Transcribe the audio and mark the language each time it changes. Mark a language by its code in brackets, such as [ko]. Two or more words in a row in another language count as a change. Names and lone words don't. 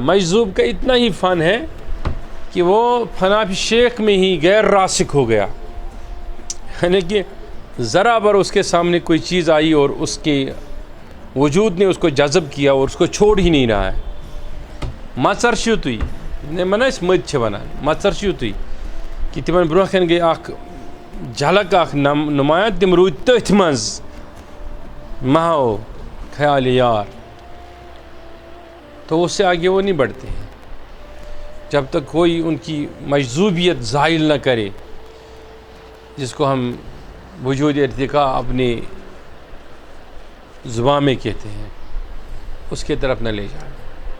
[ur] مجذوب کا اتنا ہی فن ہے کہ وہ فنا فی شیخ میں ہی غیر راسخ ہو گیا، یعنی کہ ذرا بر اس کے سامنے کوئی چیز آئی اور اس کے وجود نے اس کو جذب کیا اور اس کو چھوڑ ہی نہیں رہا ہے. [ks] مَژَرشُتُے نے منع اس مد چھ ونان مَژَرشُتُے کہ تمن برونٛہہ کَنہِ گٔے اکھ جھلک، اکھ نمایاں، تم روٗدۍ تٔتھۍ منٛز مہو خیال یار. [ur] تو اس سے آگے وہ نہیں بڑھتے ہیں جب تک کوئی ان کی مجذوبیت زائل نہ کرے، جس کو ہم وجود ارتقاء اپنی زبان میں کہتے ہیں، اس کے طرف نہ لے جائیں.